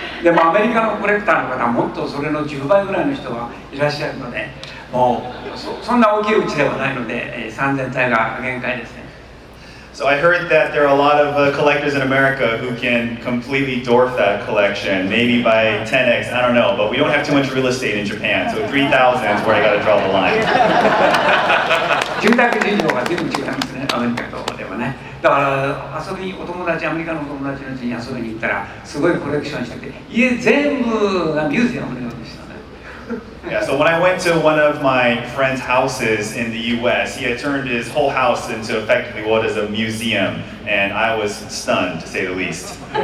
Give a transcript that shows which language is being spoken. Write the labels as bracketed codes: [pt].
[ja] でもアメリカのコレクターの方はもっとそれの10倍ぐらいの人がいらっしゃるので、もうそんな大きいうちではないので、3000体が限界ですね。 [en] So I heard that there are a lot of collectors in America who can completely dwarf that collection, maybe by 10x, I don't know, but we don't have too much real estate in Japan, so 3,000 is where I gotta draw the line. [ja] 住宅事情が全部違いますね、アメリカとではね。だから遊びにアメリカのお友達の家に遊びに行ったらすごいコレクションしてて、家全部がミュージアムのようでしたね。 [en] Yeah, so when I went to one of my friend's houses in the US, he had turned his whole house into effectively what is a museum, and I was stunned, to say the least.